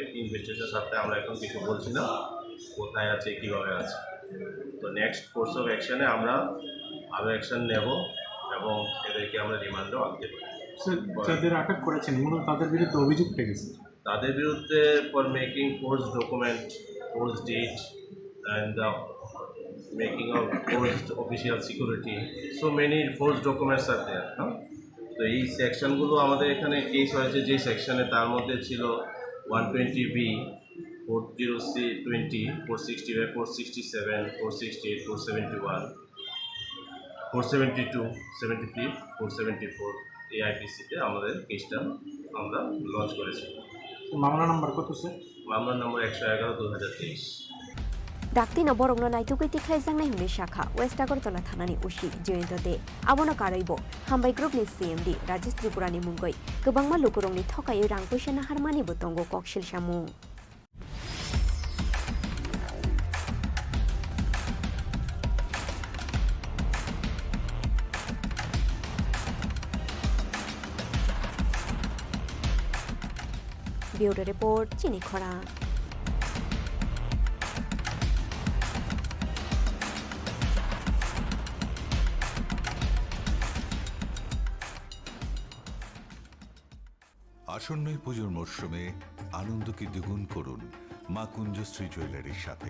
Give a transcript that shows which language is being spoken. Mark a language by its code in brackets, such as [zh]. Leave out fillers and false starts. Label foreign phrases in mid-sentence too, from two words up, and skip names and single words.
[bn] ইনভেস্টিগেশনের সাথে আমরা এখন কিছু বলছি না, কোথায় আছে কীভাবে আছে। তো [en] next course of action [bn] আমরা আরও অ্যাকশান নেব এবং এদেরকে আমরা রিমান্ডও আনতে পারি। স্যার, যাদের আটক করেছেন মূলত তাদের বিরুদ্ধে অভিযোগ গেছে। তাদের বিরুদ্ধে [en] for making force document, force deed and the making of forced official security, so many forced documents are there, no? [bn] তো এই সেকশনগুলো আমাদের এখানে কেস হয়েছে যে সেকশনে, তার মধ্যে ছিল 120B, 40C20, 465, 467, 468, 471, 472, 73, 474 এই আইপিসিতে আমাদের কেসটা আমরা লঞ্চ করেছি। মামলা নাম্বার কত স্যার? মামলার নম্বর 111/2023। [trp] Dakti borong no naitukui tiklaijang nai huni shakha West Agartala thanani usi joyento de abono karaibo hambai group ni CMD Rajesh Tripura ni mungoi gobangma lukurong ni thokai rang puisa na harmani botongo koksil samung. [en] Bureau report [trp] Chini Khorang. [bn] আসন্নই পুজোর মরশুমে আনন্দকে দ্বিগুণ করুন মা কুঞ্জশ্রী জুয়েলারির সাথে।